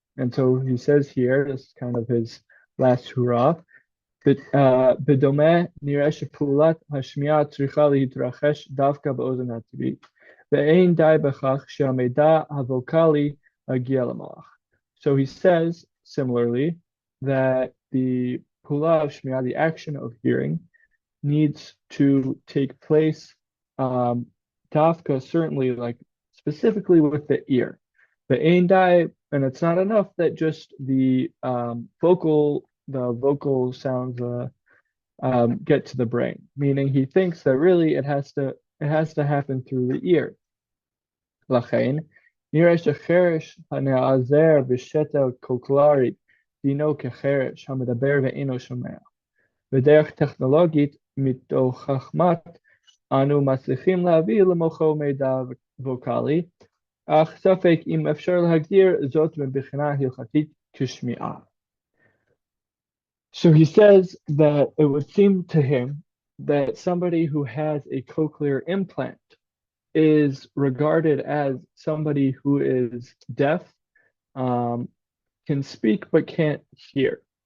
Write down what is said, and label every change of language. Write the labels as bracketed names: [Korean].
[English] And so he says here, this is kind of his last hurrah, [Hebrew] בדומה נראה שפעולת השמיעה צריכה להתרחש דווקא באוזן הטבעית, ואין די בכך שהמידע הווקאלי מגיע למוח. [English] So he says, similarly, that the pula of shmi'ah, the action of hearing, needs to take place dafka, certainly, like specifically with the ear. The ein dai, and it's not enough that just the vocal sounds get to the brain. Meaning he thinks that really it has to happen through the ear. [Hebrew] לכן, נראה שחרש הנעזר בשתל קוקלרי דינו כחרש המדבר ואינו שומע. בדרך טכנולוגית מתוך חכמת אנו מצליחים להביא למוחו מידע ווקאלי, אך ספק אם אפשר להגדיר זאת מבחינה הלכתית כשמיעה. [English] So he says that it would seem to him that somebody who has a cochlear implant is regarded as somebody who is deaf, can speak but can't hear.